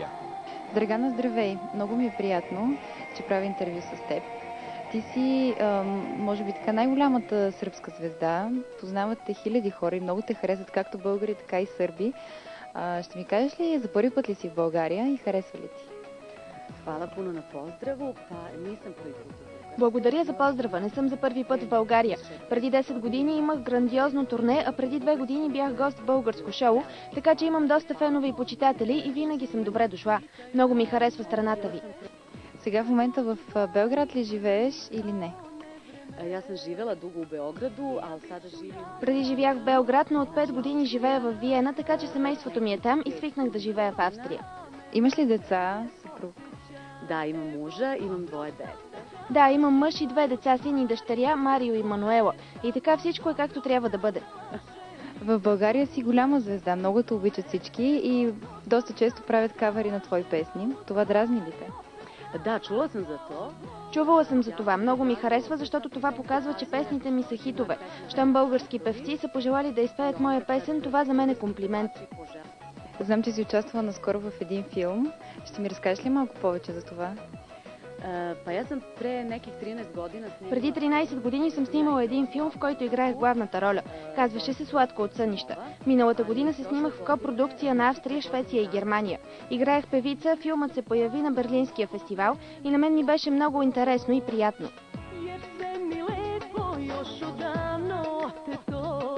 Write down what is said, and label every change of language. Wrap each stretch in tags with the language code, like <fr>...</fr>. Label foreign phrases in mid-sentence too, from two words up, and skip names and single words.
<bg>Драгана, здравей! Много ми е приятно, че правя интервю с теб. Ти си, може би, така най-голямата сръбска звезда. Познават те хиляди хора и много те харесват, както българи, така и сърби. Ще ми кажеш ли, за първи път ли си в България и харесва ли ти?</bg> <sr>Hvala puno na pozdravu, pa nisam prvi put.</sr> <bg>Благодаря за поздрава. Не съм за първи път в България. Преди 10 години имах грандиозно турне, а преди 2 години бях гост в българско шоу, така че имам доста фенове и почитатели и винаги съм добре дошла. Много ми харесва страната ви. Сега в момента в Белград ли живееш или не?</bg> <sr>Ja sam živela dugo u Beogradu, ali sada živim...</sr> <bg>Преди живях в Белград, но от 5 години живея в Виена, така че семейството ми е там и свикнах да живея в Австрия. Имаш ли деца, съпруг?</bg> <sr>Da, imam muža, imam dvoje dece.</sr> <bg>Да, имам мъж и 2 деца, син и дъщеря, Марио и Мануела. И така всичко е както трябва да бъде. В България си голяма звезда, много те обичат всички и доста често правят кавери на твои песни. Това дразни ли те?</bg> <sr>Da, čula sam za to.</sr> <bg>Чувала съм за това. Много ми харесва, защото това показва, че песните ми са хитове. Щом български певци са пожелали да изпеят моя песен, това за мен е комплимент. Знам, че си участвала наскоро в един филм. Ще ми разкажеш ли малко повече за това?</bg> <sr>Pa ja sam pre nekih 13 godina snimala...</sr> <bg>Преди 13 години съм снимала един филм, в който играех главната роля. Казваше се "Сладко от сънища". Миналата година се снимах в копродукция на Австрия, Швеция и Германия. Играех певица, филмът се появи на Берлинския фестивал и на мен ми беше много интересно и приятно.</bg>